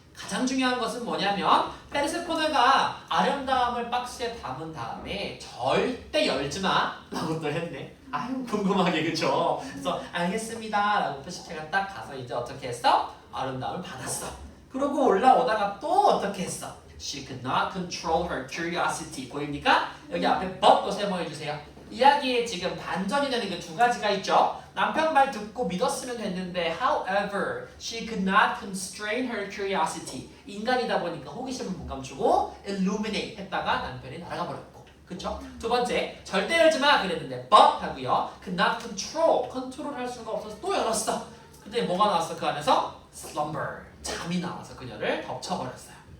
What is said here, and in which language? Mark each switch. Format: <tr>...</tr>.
<ko>가장 중요한 것은 뭐냐면 페르세포네가 아름다움을 박스에 담은 다음에 절대 열지 마 라고 또 했네. 아유 궁금하게 그죠? 그래서 알겠습니다 라고 푸시캣가 딱 가서 이제 어떻게 했어? 아름다움을 받았어. 그러고 올라오다가 또 어떻게 했어?</ko> <en>She could not control her curiosity.</en> <ko>보입니까? 여기 앞에 but도 세모해주세요. 이야기에 지금 반전이 되는 게 두 가지가 있죠. 남편 말 듣고 믿었으면 됐는데</ko> <en>however, she could not constrain her curiosity.</en> <ko>인간이다 보니까 호기심을 못 감추고 illuminate 했다가 남편이 날아가 버렸고. 그쵸? 두 번째, 절대 열지 마 그랬는데 but 하고요.</ko> <en>could not control,</en> <ko>컨트롤할 수가 없어서 또 열었어. 근데 뭐가 나왔어? 그 안에서 slumber, 잠이 나와서 그녀를 덮쳐버렸어요.</ko>